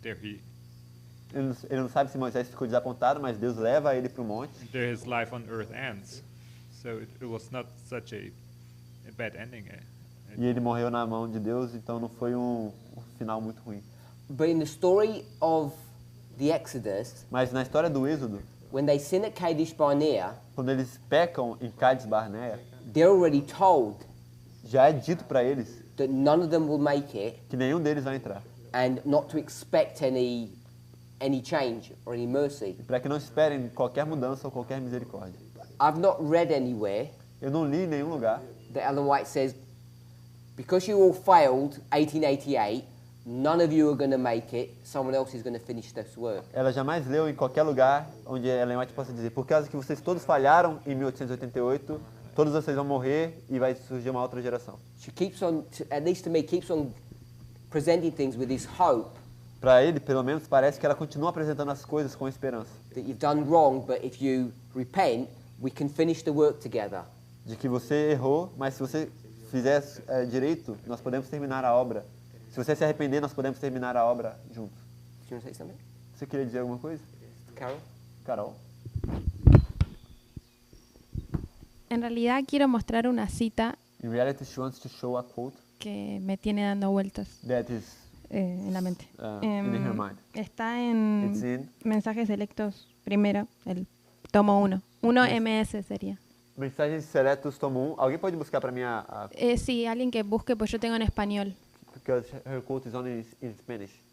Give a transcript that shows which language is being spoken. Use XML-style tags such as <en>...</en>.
<pt>Ele não sabe se Moisés ficou desapontado, mas Deus leva ele para o monte.</pt> <en>There his life on earth ends. So it was not such a bad ending.</en> <pt>E ele morreu na mão de Deus, então não foi um final muito ruim.</pt> <en>but in the story of the Exodus,</en> <pt>Mas na história do Êxodo,</pt> <en>when they sin at Kadesh Barnea,</en> <pt>quando eles pecam em Cádiz Barnea,</pt> <en>they're already told</en> <pt>já é dito para eles</pt> <en>that none of them will make it</en> <pt>que nenhum deles vai entrar.</pt> <en>and not to expect any change or any mercy.</en> <pt>Para que não esperem qualquer mudança ou qualquer misericórdia.</pt> <en>I've not read anywhere</en> <pt>Eu não li em nenhum lugar</pt> <en>that Ellen White says, because you all failed 1888, none of you are going to make it, someone else is going to finish this work.</en> <pt>Ela jamais leu em qualquer lugar onde Ellen White possa dizer, por causa que vocês todos falharam em 1888, todos vocês vão morrer e vai surgir uma outra geração.</pt> <en>She keeps on, at least to me, keeps on presenting things with this hope</en> <pt>Para ele, pelo menos, parece que ela continua apresentando as coisas com esperança.</pt> <en>that you've done wrong, but if you repent, we can finish the work together.</en> <pt>De que você errou, mas se você fizer direito, nós podemos terminar a obra. Se você se arrepender, nós podemos terminar a obra juntos.</pt> <en>Do you want to say something?</en> <pt>Você queria dizer alguma coisa? Carol? Carol?</pt> <es>En realidad quiero mostrar una cita</es> <en>In reality, she wants to show a quote</en> <es>que me tiene dando vueltas</es> <en>that is</en> <es>en la mente.</es> <en>in her mind.</en> <es>Está en</es> <en>It's in</en> <es>Mensajes Selectos, primero, el tomo 1. 1 MS sería.</es> <pt>Mensagens Seletos, tomo 1. Alguém pode buscar para mim</pt> <es>Sí, alguien que busque, pues yo tengo en español.</es> <en>because her quote is only in Spanish.</en>